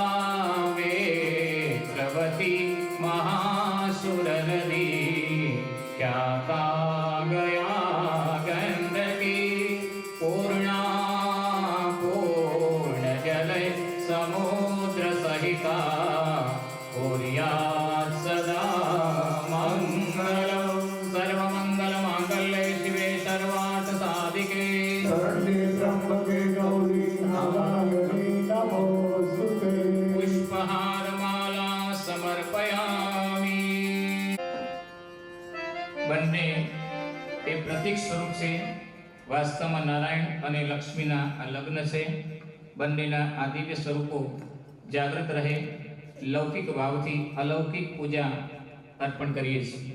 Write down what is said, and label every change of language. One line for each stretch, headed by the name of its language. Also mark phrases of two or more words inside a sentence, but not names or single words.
Sanskrit: वेत्रवती महासुरनदी ख्याता गया गण्डकी पूर्णा पूर्णजल समुद्र सहिता कुर्यात् सदा मङ्गलं सर्वमङ्गलमाङ्गल्ये शिवे सर्वार्थसाधिके शरण्ये त्र्यम्बके गौरी नारायणी नमोस्तुते पुष्पहारमाला समर्पयामि
Gujarati: બંને એ પ્રતીક સ્વરૂપ છે વાસ્તવમાં નારાયણ અને લક્ષ્મીના આ લગ્ન છે બંનેના આ દિવ્ય સ્વરૂપો જાગૃત રહે, લૌકિક ભાવથી અલૌકિક પૂજા અર્પણ કરીએ છીએ.